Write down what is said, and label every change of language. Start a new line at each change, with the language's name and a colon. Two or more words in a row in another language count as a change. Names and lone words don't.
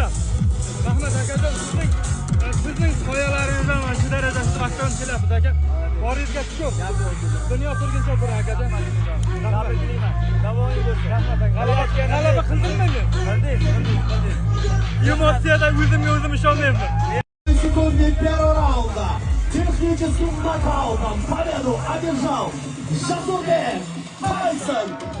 Uzbek: Rahmat akajon, sizning soyalaringizdan mana shu darajada traktorni kelyapti aka. Boringizga shukur. Dunyo turguncha bir akajon. Tabriklayman. Davoing bo'lsin. Rahmat aka. G'alaba qildingmi endi? Qildik. Emotsiyada o'zimga ishonmayman.
Russian: Секунде первого раунда техническим нокаутом победу одержал Шазорген Тайсон.